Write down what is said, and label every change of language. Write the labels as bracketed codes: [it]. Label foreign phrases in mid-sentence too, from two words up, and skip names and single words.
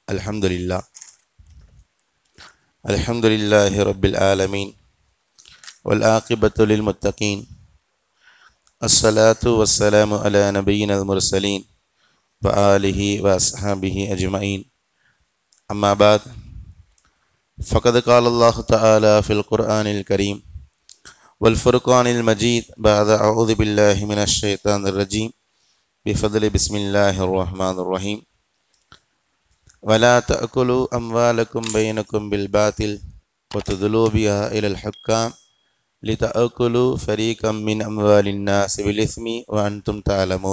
[ar] الحمد لله رب العالمين والعاقبة للمتقين. الصلاة والسلام على نبينا المرسلين وآله وأصحابه أجمعين. أما بعد فقد قال الله تعالى في القرآن الكريم والفرقان المجيد بعد أعوذ بالله من الشيطان الرجيم بفضل بسم الله الرحمن الرحيم ولا تأكلوا أموالكم بينكم بالباطل وتدلوا بها إلى الحكام لتأكلوا فريقا من أموال الناس بالإثم وأنتم تعلمون.